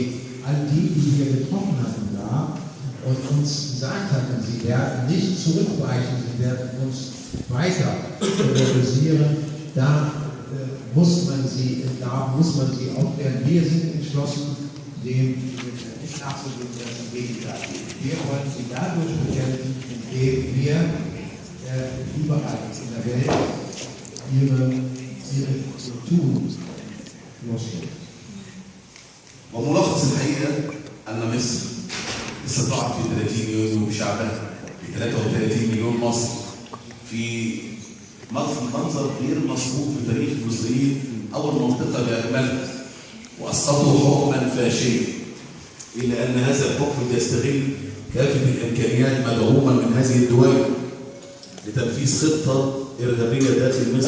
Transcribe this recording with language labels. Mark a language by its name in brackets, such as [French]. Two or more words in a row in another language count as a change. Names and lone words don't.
[German] All die wir getroffen hatten da und uns gesagt hatten, sie werden nicht zurückweichen, sie werden uns weiter terrorisieren, da muss man sie aufklären. Wir sind entschlossen, dem nicht nachzugeben, das im Gegenteil. Wir wollen sie dadurch bekämpfen, indem wir überall in der Welt ihre Strukturen losstellen. [Arabic] وملخص الحقيقة أن مصر استطاعت في 30 يونيو بشعبها ب 33 مليون مصري في منظر غير مسبوق في تاريخ المصريين، أول منطقة بأكملها، وأسقطوا حكما فاشيا، إلا أن هذا الحكم يستغل كافة الإمكانيات مدعوما من هذه الدول لتنفيذ خطة إرهابية داخل مصر.